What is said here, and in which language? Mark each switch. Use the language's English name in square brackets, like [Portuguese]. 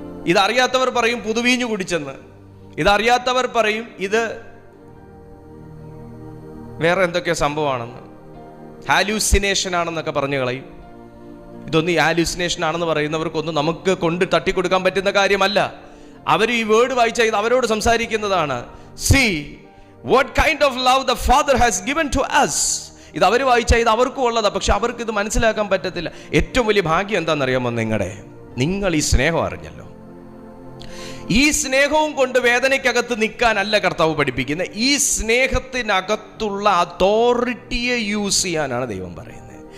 [Malayalam] ഇതറിയാത്തവർ പറയും പുതുവീഞ്ഞു കുടിച്ചെന്ന്, ഇതറിയാത്തവർ പറയും ഇത് വേറെ എന്തൊക്കെയോ സംഭവമാണെന്ന്, ഹാലൂസിനേഷൻ ആണെന്നൊക്കെ പറഞ്ഞു കളയും. ഇതൊന്നും ഈ ഹാലൂസിനേഷൻ ആണെന്ന് പറയുന്നവർക്കൊന്നും നമുക്ക് കൊണ്ട് തട്ടിക്കൊടുക്കാൻ പറ്റുന്ന കാര്യമല്ല. അവർ ഈ വേർഡ് വായിച്ച ഇത് അവരോട് സംസാരിക്കുന്നതാണ്. [English] See what kind of love the Father has given to us. [Malayalam] ഇത് അവർ വായിച്ച ഇത് അവർക്കും ഉള്ളതാണ്, പക്ഷെ അവർക്ക് ഇത് മനസ്സിലാക്കാൻ പറ്റത്തില്ല. ഏറ്റവും വലിയ ഭാഗ്യം എന്താണെന്നറിയാമോ? നിങ്ങൾ ഈ സ്നേഹം അറിഞ്ഞല്ലോ. ഈ സ്നേഹവും കൊണ്ട് വേദനയ്ക്കകത്ത് നിൽക്കാനല്ല കർത്താവ് പഠിപ്പിക്കുന്നത്, ഈ സ്നേഹത്തിനകത്തുള്ള അതോറിറ്റിയെ യൂസ് ചെയ്യാനാണ് ദൈവം പറയുന്നത്.